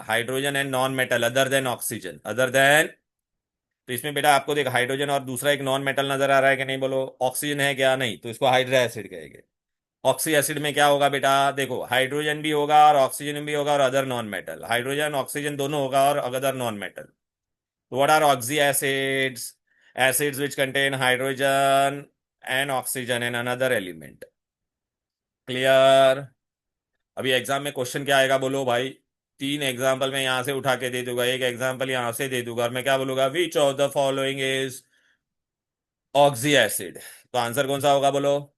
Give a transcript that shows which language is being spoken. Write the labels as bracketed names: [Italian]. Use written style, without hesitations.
[English] Hydrogen and non metal, other than oxygen, other than. [Hindi] तो इसमें बेटा आपको देख हाइड्रोजन और दूसरा एक नॉन मेटल नजर आ रहा है कि नहीं? बोलो ऑक्सीजन है क्या? नहीं, तो इसको हाइड्रा एसिड कहेंगे। ऑक्सी एसिड में क्या होगा बेटा? देखो हाइड्रोजन भी होगा और ऑक्सीजन भी होगा और other non metal. Hydrogen oxygen दोनों होगा और other non metal. [English] What are oxy acids? Acids which contain hydrogen and oxygen and another element. Clear? [Hindi] अभी एग्जाम में क्वेश्चन क्या आएगा बोलो भाई? 3 एग्जाम्पल मैं यहां से उठा के दे दूंगा, एक एग्जाम्पल यहां से दे दूंगा, और मैं क्या बोलूंगा? [English] Which of the following is oxy acid. [Hindi] तो आंसर कौन सा होगा बोलो?